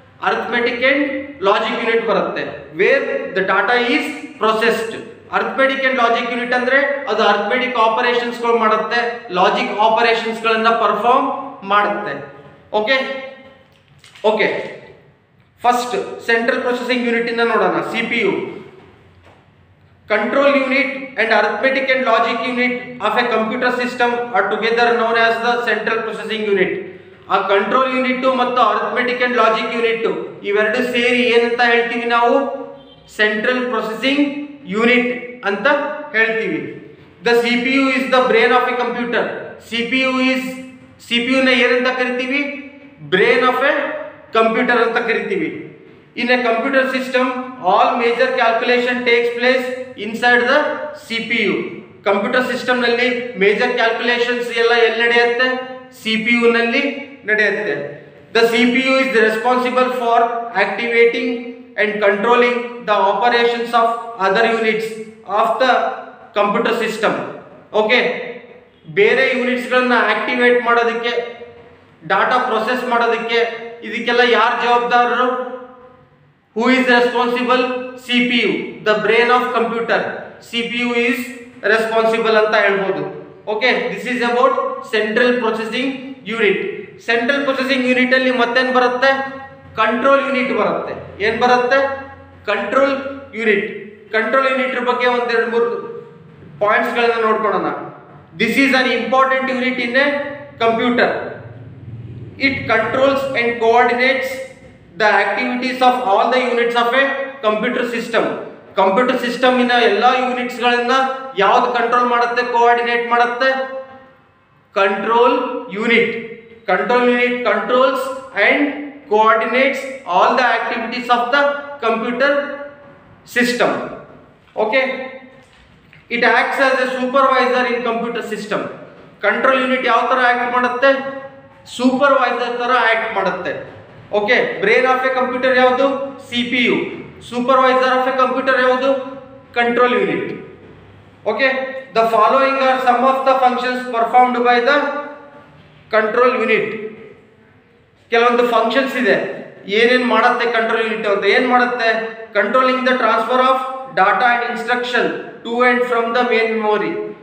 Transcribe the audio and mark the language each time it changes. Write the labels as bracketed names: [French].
[English] arithmetic and logic unit [Kannada] ಬರುತ್ತೆ, [English] Where the data is processed. [Kannada] Arithmetic and logic unit ಅಂದ್ರೆ ಅದು arithmetic ಆಪರೇಷನ್ಸ್ಗಳು ಮಾಡುತ್ತೆ, logic ಆಪರೇಷನ್ಸ್ಗಳನ್ನ perform ಮಾಡುತ್ತೆ. Okay okay, first central processing unit ಇಂದ ನೋಡೋಣ. [English] CPU, control unit and arithmetic and logic unit of a computer system are together known as the central processing unit. [Kannada] ಆ control unit ಮತ್ತು arithmetic and logic unit ಇವೆರಡು ಸೇರಿ ಏನಂತ ಹೇಳ್ತೀವಿ ನಾವು? Central processing unit ಅಂತ ಹೇಳ್ತೀವಿ. [English] The CPU is the brain of a computer. [Kannada] CPU ನ ಏನಂತ ಕರಿತೀವಿ? [English] brain of a computer [Kannada] ಅಂತ ಕರಿತೀವಿ. [English] In a computer system all major calculation takes place inside the CPU. [Kannada] Computer system ನಲ್ಲಿ ಮೇಜರ್ ಕ್ಯಾಲ್ಕುಲೇಷನ್ಸ್ ಎಲ್ಲ ಎಲ್ಲಿ ನಡೆಯುತ್ತೆ? CPU ನಲ್ಲಿ ನಡೆಯುತ್ತೆ. [English] The CPU is responsible for activating and controlling the operations of other units of the computer system. [Kannada] Okay, ಬೇರೆ units ಗಳನ್ನ activate ಮಾಡೋದಕ್ಕೆ, data process ಮಾಡೋದಕ್ಕೆ ಇದಕ್ಕೆಲ್ಲ ಯಾರು ಜವಾಬ್ದಾರರು? [English] Who is responsible? CPU, the brain of computer. CPU is responsible [Kannada] ಅಂತ ಹೇಳ್ಬೋದು. [English] Okay, this is about central processing unit. [Kannada] Central processing unit ಅಲ್ಲಿ ಮತ್ತೇನು ಬರುತ್ತೆ? ಕಂಟ್ರೋಲ್ ಯೂನಿಟ್ ಬರುತ್ತೆ. ಏನ್ ಬರುತ್ತೆ? Control unit. ಕಂಟ್ರೋಲ್ ಯೂನಿಟ್ ಬಗ್ಗೆ ಒಂದೆರಡು ಮೂರು ಪಾಯಿಂಟ್ಸ್ ಗಳನ್ನ ನೋಡ್ಕೊಳ್ಳೋಣ. [English] This is an important unit in a computer. It controls and coordinates the activities of all the units of a computer system. [Kannada] Computer system ಇನ ಎಲ್ಲಾ ಯೂನಿಟ್ಸ್ ಗಳನ್ನ ಯಾವ್ದು ಕಂಟ್ರೋಲ್ ಮಾಡುತ್ತೆ, ಕೋಆರ್ಡಿನೇಟ್ ಮಾಡುತ್ತೆ? [English] Control unit. Control unit controls and coordinates all the activities of the computer system. Okay, it acts as a supervisor in computer system. [Kannada] Control unit ಯಾವ ತರ act ಮಾಡುತ್ತೆ? Supervisor ತರ ಆಕ್ಟ್ ಮಾಡುತ್ತೆ. Okay, [English] brain of a computer [Kannada] ಯಾವುದು? CPU. [English] Supervisor of a computer ಯಾವುದು? Control unit. Okay, the following are some of the functions performed by the control unit. [Kannada] ಕೆಲವೊಂದು functions ಇದೆ, ಏನೇನು ಮಾಡುತ್ತೆ ಕಂಟ್ರೋಲ್ ಯೂನಿಟ್ ಅಂತ. ಏನು ಮಾಡುತ್ತೆ? [English] Controlling the transfer of data and instruction to and from the main memory.